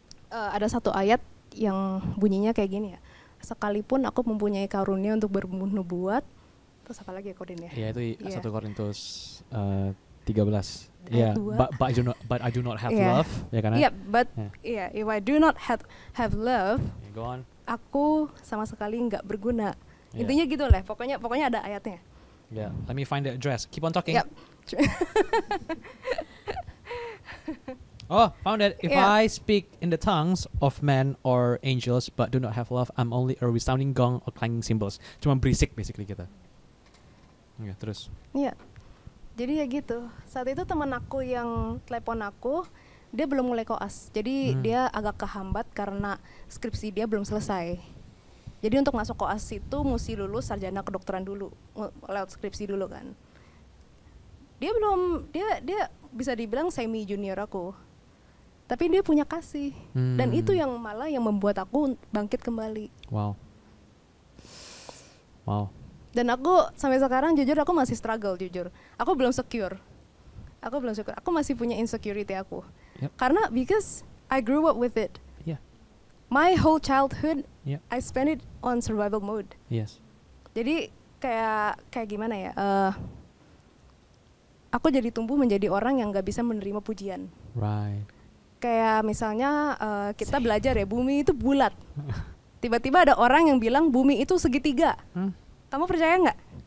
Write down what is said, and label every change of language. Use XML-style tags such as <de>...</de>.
<id>Ada satu ayat yang bunyinya kayak gini ya. Sekalipun aku mempunyai karunia untuk bernubuat, terus apa lagi ya Kodin ya? Ya itu Iya. 1 Korintus 13. Ya, Ayat 2.</id> <en>but I do not have</en> <id>Iya.</id> <en>love,</en> <id>ya kan? Iya, but</id> <en>Yeah. if I do not have love, Yeah, go on.</en> <id>aku sama sekali nggak berguna.</id> <en>Yeah.</en> <id>Intinya gitu lah. Pokoknya ada ayatnya.</id> <en>Yeah, let me find the address. Keep on talking. Yap. Oh, found it. If Yeah. I speak in the tongues of men or angels but do not have love, I'm only a resounding gong or clanging cymbals.</en> <id>Cuma berisik basically kita. Ya, terus. Iya. Jadi ya gitu. Saat itu teman aku yang telepon aku, dia belum mulai koas. Jadi dia agak kehambat karena skripsi dia belum selesai. Jadi untuk masuk koas itu mesti lulus sarjana kedokteran dulu, lewat skripsi dulu kan. Dia bisa dibilang semi junior aku. Tapi dia punya kasih. Dan itu yang malah yang membuat aku bangkit kembali. Wow. Wow. Dan aku sampai sekarang jujur aku masih struggle jujur. Aku belum secure. Aku masih punya insecurity aku.</id> <en>Yep. Karena because I grew up with it. Yeah. My whole childhood Yeah. I spent it on survival mode. Yes.</en> <id>Jadi kayak gimana ya? Aku jadi tumbuh menjadi orang yang nggak bisa menerima pujian.</id> <en>Right.</en> <id>Kayak misalnya kita belajar ya bumi itu bulat. Tiba-tiba ada orang yang bilang bumi itu segitiga. Kamu percaya nggak?</id>